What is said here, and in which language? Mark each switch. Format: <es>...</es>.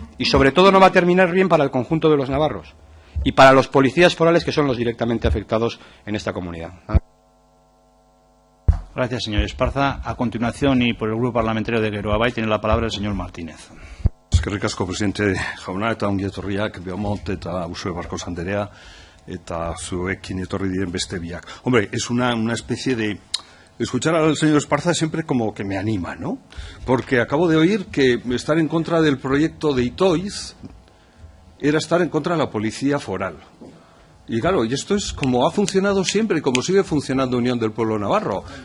<es>Y sobre todo no va a terminar bien para el conjunto de los navarros y para los policías forales, que son los directamente afectados en esta comunidad. Gracias, señor Esparza. A continuación, y por el Grupo Parlamentario de Geroa Bai, tiene la palabra el señor Martínez.</es> <eu>Eskerrik asko, presidente jauna, eta ongi etorriak Beaumont eta Uxue Barkos Anderea eta zuekin etorri diren beste biak.</eu> <es>Hombre, es una especie de... Escuchar al señor Esparza siempre como que me anima, ¿no? Porque acabo de oír que estar en contra del proyecto de ITOIZ era estar en contra de la Policía Foral. Y claro, y esto es como ha funcionado siempre y como sigue funcionando Unión del Pueblo Navarro.</es>